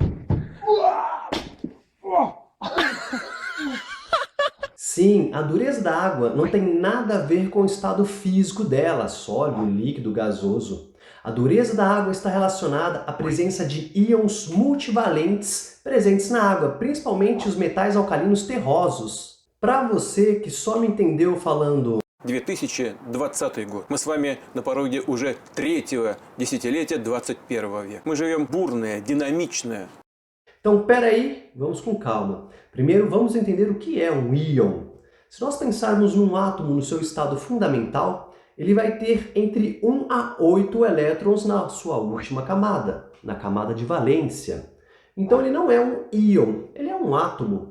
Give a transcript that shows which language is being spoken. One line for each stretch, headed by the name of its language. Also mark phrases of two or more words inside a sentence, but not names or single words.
Portuguese: Sim, a dureza da água não tem nada a ver com o estado físico dela, sólido, líquido, gasoso. A dureza da água está relacionada à presença de íons multivalentes presentes na água, principalmente os metais alcalinos terrosos. Para você que só me entendeu falando
Russian: 2020 год. Мы с вами на пороге уже третьего десятилетия 21 века. Мы живем бурное, динамичное.
Portuguese: Então, peraí, vamos com calma. Primeiro, vamos entender o que é um íon. Se nós pensarmos num átomo no seu estado fundamental, ele vai ter entre 1 a 8 elétrons na sua última camada, na camada de valência. Então, ele não é um íon, ele é um átomo.